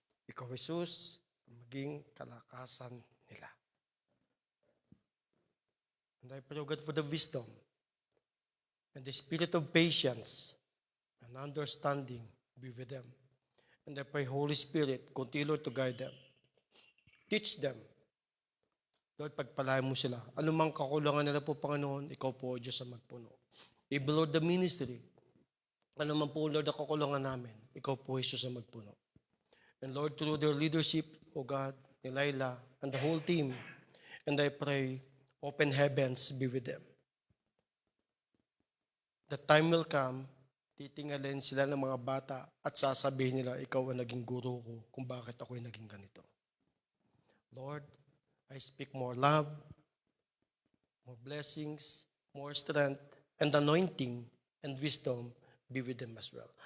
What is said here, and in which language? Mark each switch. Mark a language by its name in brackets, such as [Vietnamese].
[Filipino] Ikaw, Jesus, maging kalakasan nila. [English] And I pray, O God, for the wisdom and the spirit of patience and understanding be with them. And I pray, Holy Spirit, continue to guide them. Teach them. [Filipino] Lord, pagpalain mo sila. Anumang kakulangan nila po, Panginoon, ikaw po, Diyos, ang magpuno. [English] Even Lord, the ministry, [Filipino] anumang po, Lord, ang kakulangan namin, ikaw po, Jesus, ang magpuno. [English] And Lord, through their leadership, O God, ni Laila, and the whole team, and I pray, open heavens be with them. The time will come, [Filipino] titingalin sila ng mga bata at sasabihin nila, ikaw ang naging guro ko kung bakit ako'y naging ganito. [English] Lord, I speak more love, more blessings, more strength, and anointing and wisdom be with them as well.